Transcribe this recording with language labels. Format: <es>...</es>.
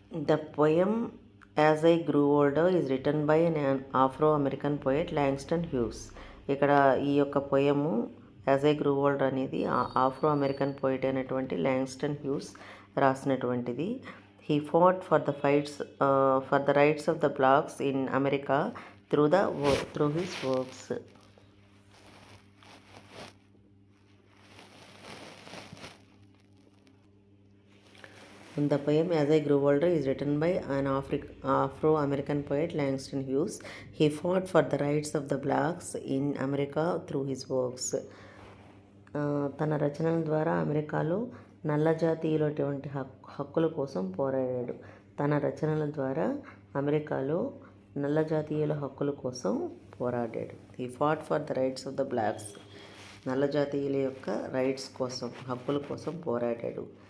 <en>The poem As I Grew Older is written by an Afro-American poet Langston Hughes.</en> <te>ఇక్కడ ఈ యొక్క పోయము as I grew older అనేది Afro American poet అయినటువంటి లాంగ్స్టన్ hues రాసినటువంటిది.</te> <en>He fought for the rights of the blacks in America through his works. The poem As I Grew Older is written by an Afro-American poet Langston Hughes. He fought for the rights of the blacks in America through his works.</en> <te>తన రచనల ద్వారా అమెరికాలో నల్ల జాతీయులటువంటి హక్కుల కోసం పోరాడాడు. తన రచనల ద్వారా అమెరికాలో నల్ల జాతీయుల హక్కుల కోసం పోరాడాడు.</te> <en>He fought for the rights of the blacks.</en> <te>నల్ల జాతీయుల యొక్క రైట్స్ కోసం, హక్కుల కోసం పోరాడాడు.</te>